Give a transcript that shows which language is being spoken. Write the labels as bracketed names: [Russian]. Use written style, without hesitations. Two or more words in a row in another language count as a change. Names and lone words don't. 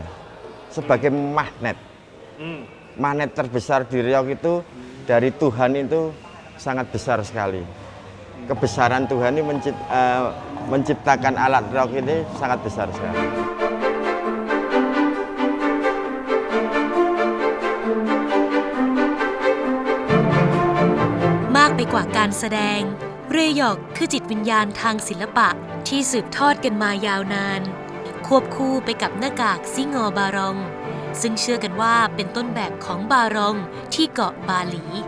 [Indonesian] Sebagai magnet. Magnet terbesar di reog itu dari Tuhan itu sangat besar sekali. Kebesaran Tuhan ini menciptakan alat reog ini sangat besar sekali. [Thai] มากไปกว่าการแสดง เรยอกคือจิตวิญญาณทางศิลปะที่สืบทอดกันมายาวนาน ควบคู่ไปกับหน้ากากซิงอบารอง ซึ่งเชื่อกันว่าเป็นต้นแบบของบารองที่เกาะบาหลี